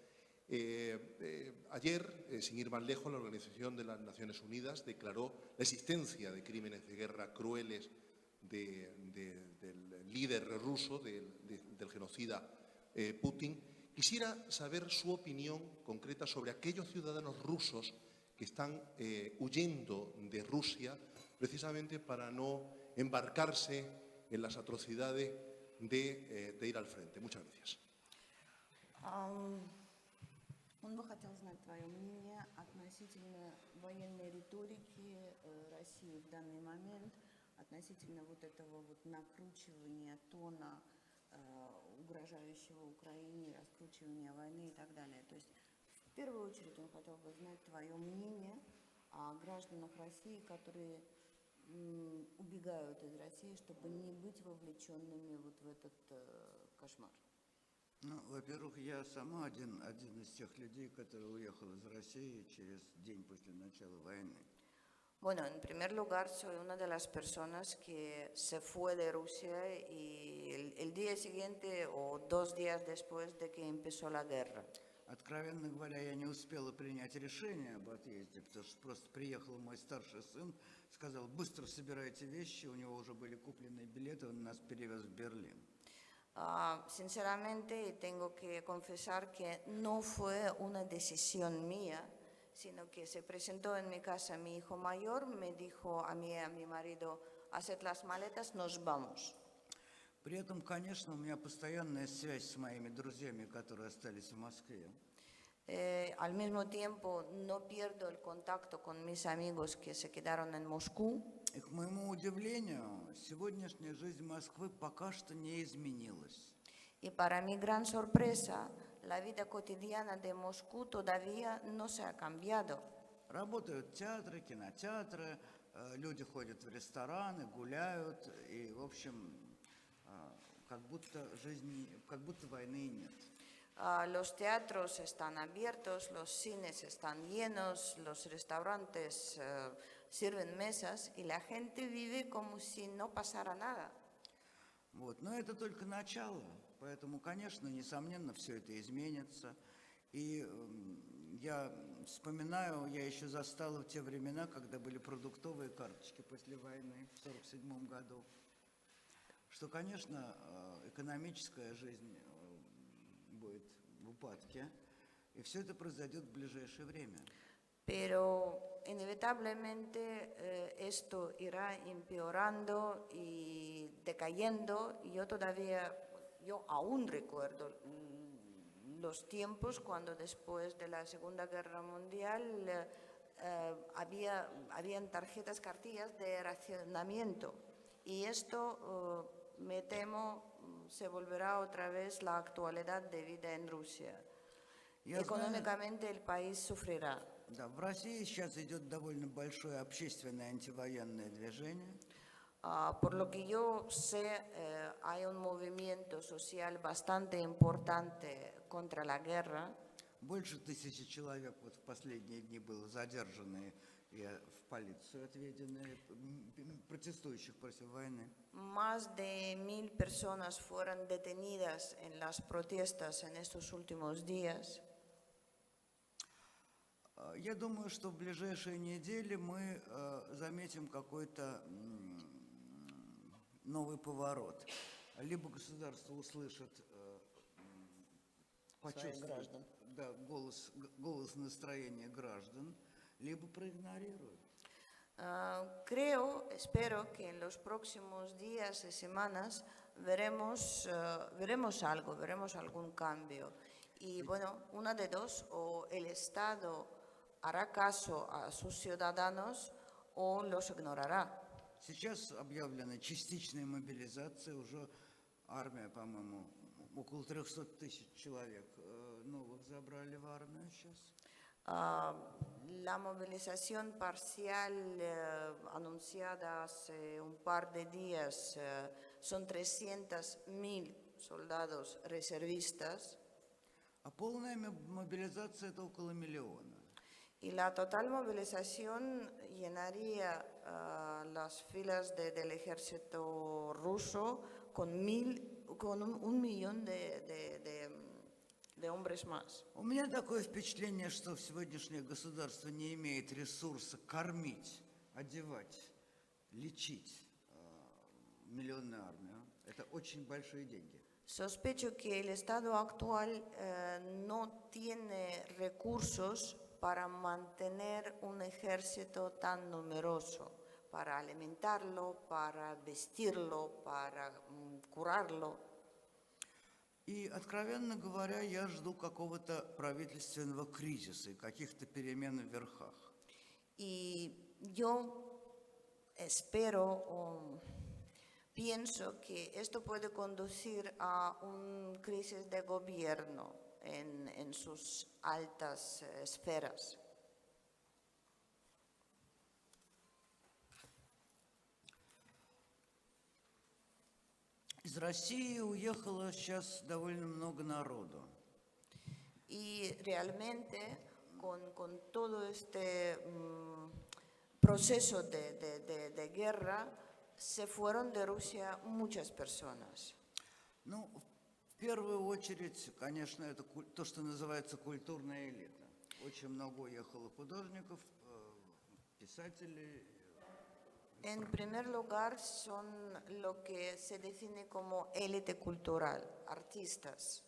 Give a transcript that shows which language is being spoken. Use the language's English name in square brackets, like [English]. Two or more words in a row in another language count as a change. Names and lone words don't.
[Spanish] Ayer, sin ir más lejos, la Organización de las Naciones Unidas declaró la existencia de crímenes de guerra crueles del líder ruso, del genocida Putin. Quisiera saber su opinión concreta sobre aquellos ciudadanos rusos que están huyendo de Rusia precisamente para no embarcarse en las atrocidades de ir al frente. Muchas gracias. [Russian] Он бы хотел знать твое мнение относительно военной риторики России в данный момент, относительно вот этого вот накручивания тона, угрожающего Украине, раскручивания войны и так далее. То есть в первую очередь он хотел бы знать твое мнение о гражданах России, которые убегают из России, чтобы не быть вовлеченными вот в этот кошмар. Ну, во-первых, я сама один из тех людей, который уехал из России через день после начала войны. [Spanish] Bueno, en primer lugar, soy una de las personas que se fue de Rusia y el día siguiente o 2 días después de que empezó la guerra. [Russian] Откровенно говоря, я не успела принять решение об отъезде, потому что просто приехал мой старший сын, сказал, быстро собирайте вещи, у него уже были купленные билеты, он нас перевез в Берлин. [Spanish] Sinceramente, tengo que confesar que no fue una decisión mía, sino que se presentó en mi casa mi hijo mayor, me dijo a mí y a mi marido, haced las maletas, nos vamos. [Russian] При этом, конечно, у меня постоянная связь с моими друзьями, которые остались в Москве. [Spanish] Al mismo tiempo, no pierdo el contacto con mis amigos que se quedaron en Moscú. [Russian] И, к моему удивлению, сегодняшняя жизнь Москвы пока что не изменилась. [Spanish] Y para mi gran sorpresa, la vida cotidiana de Moscú todavía no se ha cambiado. [Russian] Работают театры, кинотеатры, люди ходят в рестораны, гуляют, и, в общем, как будто войны и нет. [Spanish] Los teatros están abiertos, los cines están llenos, los restaurantes sirven mesas y la gente vive como si no pasara nada. [Russian] Вот. Но это только начало, поэтому, конечно, несомненно, все это изменится. И я вспоминаю, я еще застала те времена, когда были продуктовые карточки после войны в 1947 году, что, конечно, экономическая жизнь будет в упадке, и все это произойдет в ближайшее время. [Spanish] Pero inevitablemente esto irá empeorando y decayendo. Y yo aún recuerdo los tiempos cuando después de la Segunda Guerra Mundial habían cartillas de racionamiento. Y esto, me temo, se volverá otra vez la actualidad de vida en Rusia. Económicamente el país sufrirá. [Russian] Да, в России сейчас идет довольно большое общественное антивоенное движение. [Spanish] Por lo que yo sé, hay un movimiento social bastante importante contra la guerra. [Russian] Больше 1000 человек вот в последние дни было задержаны и в полицию отведены, протестующих против войны. [Spanish] Más de 1000 personas fueron detenidas en las protestas en estos últimos días. [Russian] Я думаю, что в ближайшие недели мы заметим какой-то новый поворот. Либо государство услышит, почувствует голос настроения граждан, либо проигнорирует. [Spanish] Espero que en los próximos días y semanas veremos algún cambio. Y bueno, una de dos, o el Estado hará caso a sus ciudadanos o los ignorará. [Russian] Сейчас объявлена частичная мобилизация, уже армия, по-моему, около 300 000 человек новых забрали в армию сейчас. [Spanish] La movilización parcial anunciada hace un par de días son 300.000 soldados reservistas. [Russian] А полная мобилизация – это около 1 миллиона. [Spanish] Y la total movilización llenaría las filas del ejército ruso con 1 millón de hombres más. [Russian] У меня такое впечатление, что сегодняшнее государство не имеет ресурса кормить, одевать, лечить миллионную армию. Это очень большие деньги. [Spanish] Sospecho que el Estado actual no tiene recursos para mantener un ejército tan numeroso, para alimentarlo, para vestirlo, para curarlo. [Russian] И, откровенно говоря, я жду какого-то правительственного кризиса и каких-то перемен в верхах. [Spanish] Y yo espero pienso que esto puede conducir a una crisis de gobierno en sus altas esferas. [Russian] Из России уехало сейчас довольно много народу. [Spanish] Y realmente con todo este proceso de guerra se fueron de Rusia muchas personas. [Russian] Ну, в первую очередь, конечно, это то, что называется культурная элита. Очень много уехало художников, писателей. [Spanish] En primer lugar, son lo que se define como élite cultural, artistas.